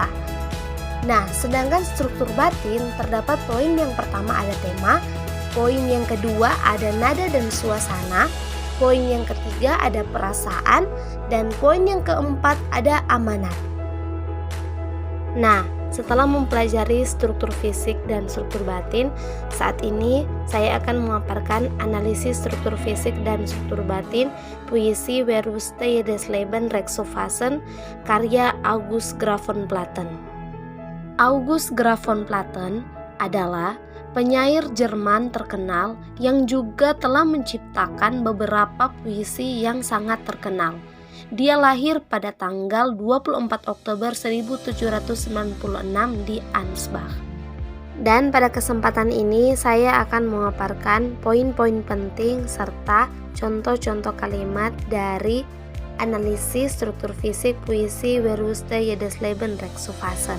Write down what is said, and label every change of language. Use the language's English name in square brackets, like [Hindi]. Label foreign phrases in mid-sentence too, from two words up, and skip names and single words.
[Indonesian] Nah, sedangkan struktur batin terdapat poin yang pertama ada tema, poin yang kedua ada nada dan suasana, poin yang ketiga ada perasaan, dan poin yang keempat ada amanat. Nah, setelah mempelajari struktur fisik dan struktur batin, saat ini saya akan memaparkan analisis struktur fisik dan struktur batin puisi Wer wusste jedes Leben Rexofasen karya Agus Graf von Platen. Agus Graf von Platen adalah penyair Jerman terkenal yang juga telah menciptakan beberapa puisi yang sangat terkenal. Dia lahir pada tanggal 24 Oktober 1796 di Ansbach. Dan pada kesempatan ini saya akan memaparkan poin-poin penting serta contoh-contoh kalimat dari analisis struktur fisik puisi Wer wusste jedes Leben Rexofasen.